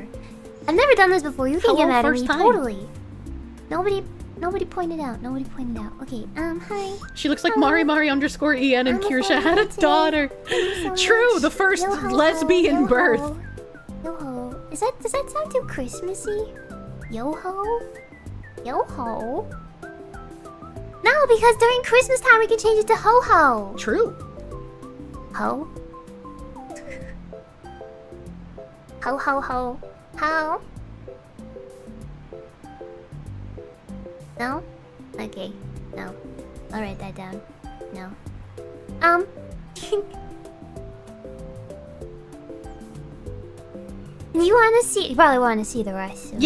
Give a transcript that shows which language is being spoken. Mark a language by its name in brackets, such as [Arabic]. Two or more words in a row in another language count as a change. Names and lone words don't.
[English] I've never done this before. You can get mad at me, totally. Nobody pointed out. Okay, hi. She looks like Mari_EN and Kirsche had a daughter. True, the first lesbian birth. Yo-ho. Does that sound too Christmassy? Yo-ho? Yo-ho? No, because during Christmas time we can change it to ho-ho. True. Ho? Ho-ho-ho. Ho? No? Okay. No. I'll write that down. No. You probably want to see the rest of